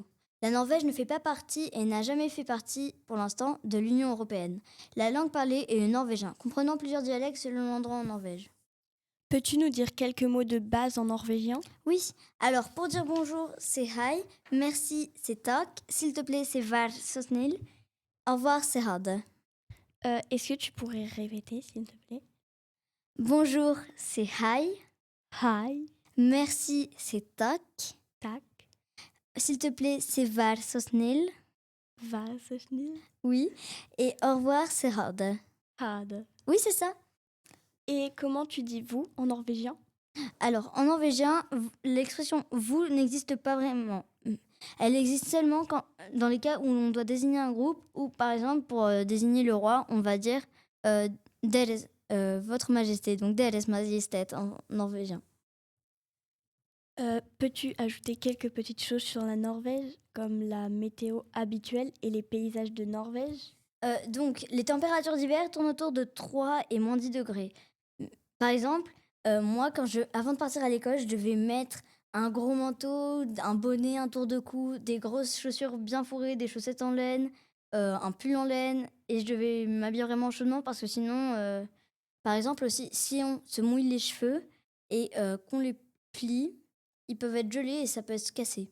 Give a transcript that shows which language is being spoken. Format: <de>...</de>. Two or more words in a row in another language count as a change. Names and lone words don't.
<fr>La Norvège ne fait pas partie et n'a jamais fait partie, pour l'instant, de l'Union européenne. La langue parlée est le norvégien, comprenant plusieurs dialectes selon l'endroit en Norvège. Peux-tu nous dire quelques mots de base en norvégien? Oui, alors pour dire bonjour, c'est hi, merci, c'est tak, s'il te plaît, c'est</fr> <no>vær så snill,</no> <fr>au revoir, c'est</fr> <no>ha det.</no> <fr>Est-ce que tu pourrais répéter, s'il te plaît? Bonjour, c'est hi, Hi, merci, c'est tak, tak, s'il te plaît, c'est</fr> <no>vær så snill, vær så snill,</no> <fr>oui, et au revoir, c'est</fr> <no>ha det. ha det.</no> <fr>Oui, c'est ça. Et comment tu dis vous en norvégien? Alors, en norvégien, l'expression vous n'existe pas vraiment. Elle existe seulement dans les cas où on doit désigner un groupe ou, par exemple, pour désigner le roi, on va dire deres, votre majesté, donc</fr> <no>deres majestet</no> <fr>en norvégien. Peux-tu ajouter quelques petites choses sur la Norvège, comme la météo habituelle et les paysages de Norvège? Donc, les températures d'hiver tournent autour de 3 et moins 10 degrés. Par exemple, moi, avant de partir à l'école, je devais mettre un gros manteau, un bonnet, un tour de cou, des grosses chaussures bien fourrées, des chaussettes en laine, un pull en laine, et je devais m'habiller vraiment chaudement parce que sinon, par exemple aussi, si on se mouille les cheveux et qu'on les plie, ils peuvent être gelés et ça peut se casser.</fr>